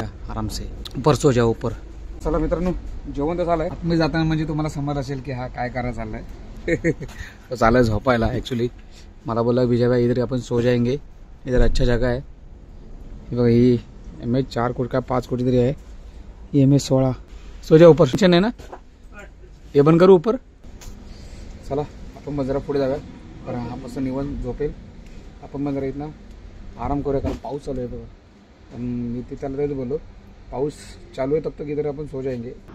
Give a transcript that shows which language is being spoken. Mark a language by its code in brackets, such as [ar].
[hi] आराम से ऊपर सो जाओ ऊपर. [mr] चला मित्रांनो जेवण तर झालंय. मी जाताना म्हणजे तुम्हाला समज असेल की हा काय करायला चाललाय. तो चाललाय झोपायला. ऍक्च्युली मला बोला [hi] विजय भाई इधर अपन सो जाएंगे इधर अच्छा जगह है. [mr] हे बघा ही MH 4 कोटी का 5 कोटी तरी आहे. ही MH 16. [hi] सो जा ऊपर [mr] किचन आहे ना हे बंद करू ऊपर. चला आपण मग जरा पुढे जाऊया कारण हा मस्त निवांत झोपेल. आपण मग जरा इथनं आराम करूया कारण पाऊस चालू आहे बघा. पण मी ते त्याला तेच बोललो पाऊस चालू आहे [hi] तब तक इधर [mr] आपण सो जाएंगे.